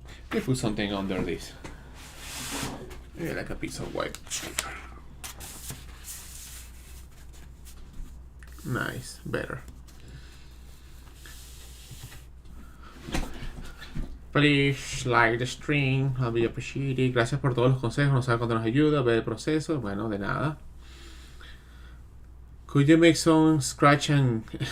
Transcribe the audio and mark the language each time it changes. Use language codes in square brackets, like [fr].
[en] Let's put something under this. Maybe like a piece of white paper. Nice, better. Please like the stream, I'll be appreciated. [es] Gracias por todos los consejos, no sabe cuánto nos ayuda, ver el proceso. Bueno, de nada. [en] Could you make some scratch and...